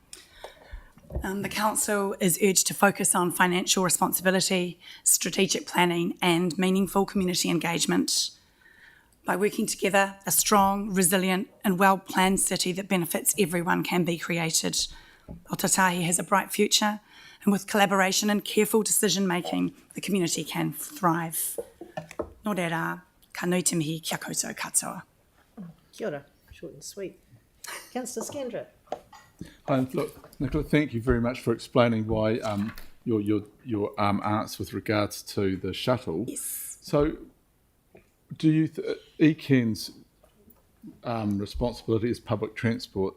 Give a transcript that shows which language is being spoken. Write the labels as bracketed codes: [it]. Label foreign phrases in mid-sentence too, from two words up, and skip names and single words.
[en] The Council is urged to focus on financial responsibility, strategic planning and meaningful community engagement. By working together, a strong, resilient and well-planned city that benefits everyone can be created. Ōtautahi has a bright future, and with collaboration and careful decision-making, the community can thrive. [mi] Nō reira, ka nui te mihi kia koutou katoa. Kia ora, [en] short and sweet. Councillor Scandra. Hi, look, Nicola, thank you very much for explaining why your answer with regards to the shuttle. Yes. So, do you ECAN's responsibility is public transport?